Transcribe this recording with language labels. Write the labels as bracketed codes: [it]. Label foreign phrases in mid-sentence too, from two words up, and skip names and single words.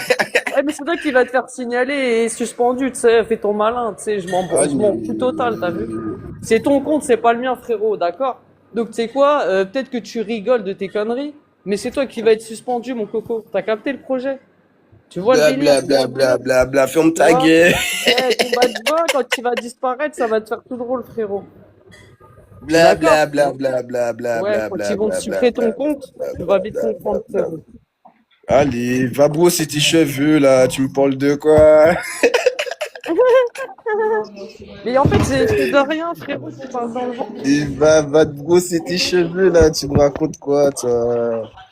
[fr] Ouais, mais c'est toi qui va te faire signaler et suspendu, tu sais. Fais ton malin, tu sais. Je m'en fous total, t'as vu? Allez. C'est ton compte, c'est pas le mien, frérot, d'accord? Donc, tu sais quoi? Peut-être que tu rigoles de tes conneries, mais c'est toi qui va être suspendu, mon coco. T'as capté le projet? Tu vois le Bla délire? bla bla bla bla bla, ferme Tu ta vois? gueule. Combat de bois, quand tu vas disparaître, ça va te faire tout drôle, frérot. Bla D'accord? bla bla bla bla bla Ouais, bla quand bla ils vont te bla bla sucrer ton bla compte, bla tu bla vas vite bla bla comprendre, bla. frérot. Allez, va brosser tes cheveux là, tu me parles de quoi? Mais en fait, j'ai fait de rien, frérot, c'est pas dans le vent. Et va te brosser tes cheveux là, tu me racontes quoi toi?